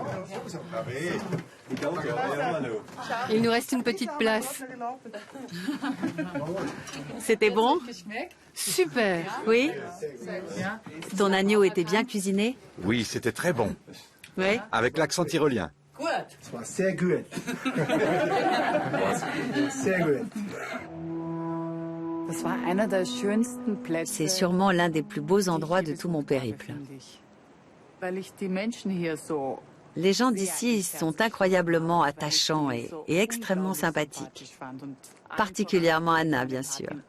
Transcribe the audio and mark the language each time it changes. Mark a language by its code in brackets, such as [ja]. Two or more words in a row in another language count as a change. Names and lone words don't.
[fr] Il nous reste une petite place. C'était bon? Super. Oui? Ton agneau était bien cuisiné? Oui, c'était très bon. Oui? Avec l'accent tyrolien. [de] Sehr gut. Sehr gut. [fr] C'est sûrement l'un des plus beaux endroits de tout mon périple. Les gens d'ici sont incroyablement attachants et extrêmement sympathiques. Particulièrement Anna, bien sûr.